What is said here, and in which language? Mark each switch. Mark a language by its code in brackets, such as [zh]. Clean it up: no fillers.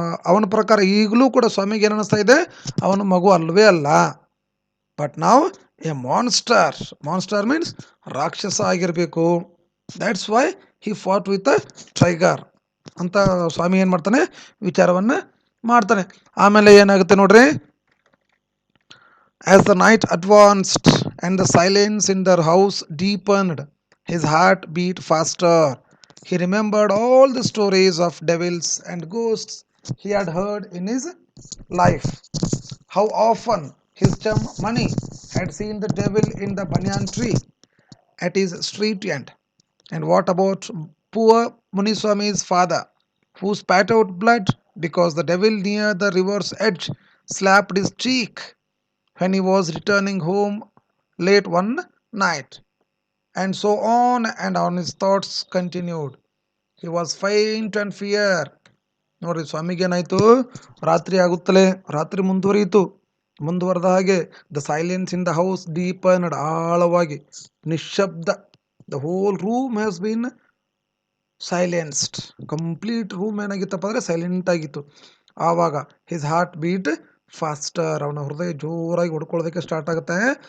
[kn] ಅವನ ಪ್ರಕಾರ ಈಗಲೂ ಕೂಡ ಸ್ವಾಮಿಗೆ ಏನು ಅನ್ನಿಸ್ತಾ ಇದೆ? ಅವನು ಮಗು ಅಲ್ಲವೇ ಅಲ್ಲ. ಬಟ್ ನಾವು ಎ ಮಾನ್ಸ್ಟರ್. ಮಾನ್ಸ್ಟರ್ ಮೀನ್ಸ್ ರಾಕ್ಷಸ ಆಗಿರಬೇಕು. [en] that's why he fought with a tiger [kn] ಅಂತ ಸ್ವಾಮಿ ಏನು ಮಾಡ್ತಾನೆ? ವಿಚಾರವನ್ನು ಮಾಡ್ತಾನೆ. ಆಮೇಲೆ ಏನಾಗುತ್ತೆ ನೋಡ್ರಿ, [en] as the night advanced and the silence in their house deepened, his heart beat faster. He remembered all the stories of devils and ghosts he had heard in his life. How often his chum Mani had seen the devil in the banyan tree. at his street end. And what about poor Muniswami's father, who spat out blood because the devil near the river's edge slapped his cheek when he was returning home late one night? And so on his thoughts continued. He was faint and fear. [kn] ನೋಡ್ರಿ ಸ್ವಾಮಿಗೆ ಏನಾಯ್ತು, ರಾತ್ರಿ ಆಗುತ್ತಲೇ ರಾತ್ರಿ ಮುಂದುವರಿಯಿತು. ಮುಂದುವರೆದ ಹಾಗೆ [en] the silence in the house deepened, [kn] ಆಳವಾಗಿ ನಿಶ್ಶಬ್ದ. [en] The whole room has been silenced. [kn] Complete room ಏನಾಗಿತ್ತಪ್ಪ ಅಂದರೆ ಸೈಲೆಂಟ್ ಆಗಿತ್ತು. ಆವಾಗ [en] his heart beat faster, [kn] ಅವನ ಹೃದಯ ಜೋರಾಗಿ ಹೊಡ್ಕೊಳ್ಳೋದಕ್ಕೆ ಸ್ಟಾರ್ಟ್ ಆಗುತ್ತೆ.